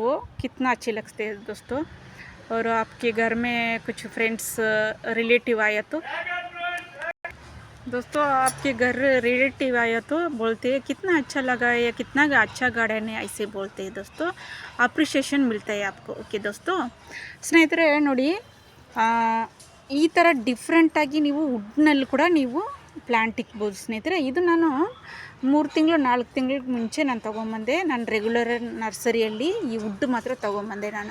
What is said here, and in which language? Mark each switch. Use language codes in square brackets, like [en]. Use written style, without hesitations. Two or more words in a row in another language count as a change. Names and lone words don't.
[hi] वो कितना अच्छे लगते हैं दोस्तों। और आपके घर में कुछ [en] friends relative [hi] आया तो दोस्तों, आपके घर रिलेटिव आया तो बोलते हैं कितना अच्छा लगा है, कितना अच्छा गार्डन है, ऐसे बोलते हैं दोस्तों। [kn] ಅಪ್ರಿಷಿಯೇಷನ್ [hi] मिलता है आपको। [kn] ಓಕೆ दोस्तों, ಸ್ನೇಹಿತರೆ ನೋಡಿ, ಈ ಥರ ಡಿಫ್ರೆಂಟಾಗಿ ನೀವು ವುಡ್ನಲ್ಲಿ ಕೂಡ ನೀವು ಪ್ಲ್ಯಾಂಟ್ ಇಕ್ಬೋದು ಸ್ನೇಹಿತರೆ. ಇದು ನಾನು 3 ತಿಂಗಳು 4 ತಿಂಗಳ ಮುಂಚೆ ನಾನು ತೊಗೊಂಬಂದೆ. ನಾನು ರೆಗ್ಯುಲರ್ ನರ್ಸರಿಯಲ್ಲಿ ಈ ವುಡ್ ಮಾತ್ರ ತೊಗೊಂಬಂದೆ ನಾನು.